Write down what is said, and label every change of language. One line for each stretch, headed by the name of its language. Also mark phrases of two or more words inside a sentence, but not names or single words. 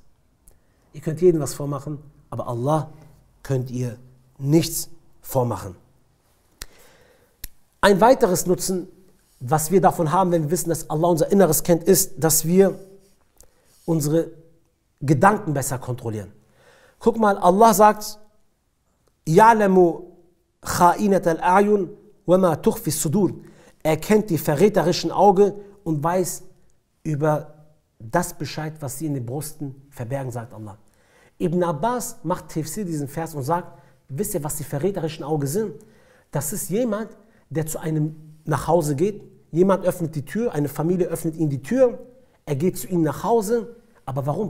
German: Ihr könnt jedem was vormachen, aber Allah könnt ihr nichts vormachen. Ein weiteres Nutzen, was wir davon haben, wenn wir wissen, dass Allah unser Inneres kennt, ist, dass wir unsere Gedanken besser kontrollieren. Guck mal, Allah sagt,
Arabic: يَعْلَمُ خَائِنَةَ الْأَعْيُنِ وَمَا تُخْفِي الصُّدُورِ.
German: Er kennt die verräterischen Augen und weiß über das Bescheid, was sie in den Brüsten verbergen, sagt Allah. Ibn Abbas macht Tafsir diesen Vers und sagt, wisst ihr, was die verräterischen Augen sind? Das ist jemand, der zu einem nach Hause geht, jemand öffnet die Tür, eine Familie öffnet ihm die Tür, er geht zu ihm nach Hause, aber warum?